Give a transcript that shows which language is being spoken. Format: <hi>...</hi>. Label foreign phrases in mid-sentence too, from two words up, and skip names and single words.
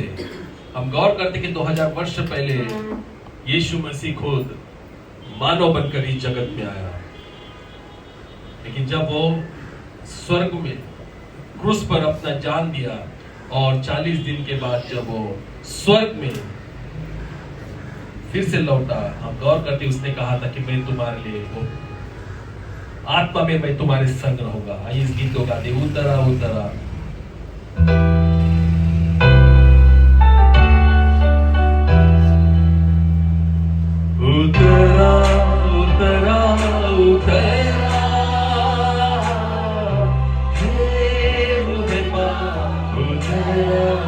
<hi>हम गौर करते कि 2000 वर्ष पहले यीशु मसीह खुद मानव बनकर इस जगत में आया, लेकिन जब वो स्वर्ग में क्रूस पर अपना जान दिया और 40 दिन के बाद जब वो स्वर्ग में फिर से लौटा, हम गौर करते उसने कहा था कि मैं तुम्हारे लिए हूं, आत्मा में मैं तुम्हारे संग रहूंगा। आइए इस गीत को गाते, उतरा उतरा। उतरा उतरा उतरा हे मुहब्बा, उतरा</hi>